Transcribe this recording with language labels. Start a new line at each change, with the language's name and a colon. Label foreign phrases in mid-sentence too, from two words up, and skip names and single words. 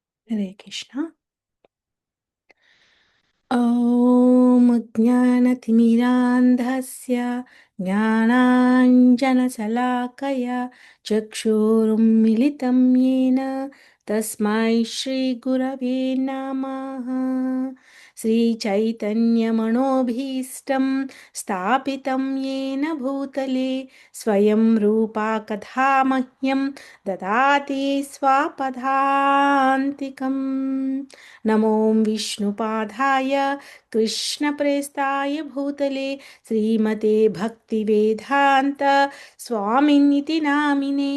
Sanskrit: హరే కృష్ణ. ఓం జ్ఞానతిమిరాంధస్య జ్ఞానాంజనశలాకయ చక్షురున్మిలితం येन తస్మై శ్రీగురవే నమః. శ్రీచైతన్యమనోభీష్టం స్థాపితం येन భూతలే స్వయం రూపా కథా మహ్యం దదాతి స్వపదాంతికం. నమో విష్ణుపాదాయ కృష్ణప్రేస్తాయ భూతలే శ్రీమతే భక్తివేదాంత స్వామినితి నామినే.